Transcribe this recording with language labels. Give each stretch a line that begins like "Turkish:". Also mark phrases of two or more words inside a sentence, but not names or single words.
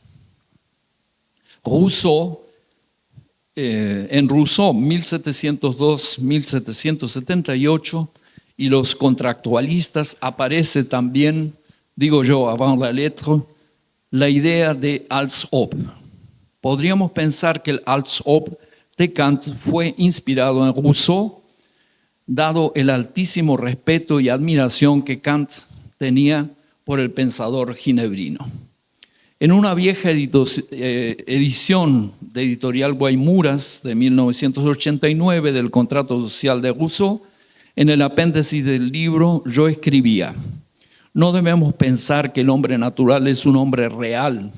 Spanish: Rousseau, en Rousseau, 1702-1778, y los contractualistas aparece también, digo yo,
French: avant la lettre,
Spanish: la idea de
German: als ob.
Spanish: Podríamos pensar que el
German: als ob
Spanish: de Kant fue inspirado en Rousseau, dado el altísimo respeto y admiración que Kant tenía por el pensador ginebrino. En una vieja edición de Editorial Guaymuras de 1989 del Contrato Social de Rousseau, en el apéndice del libro yo escribía: no debemos pensar que el hombre natural es un hombre real.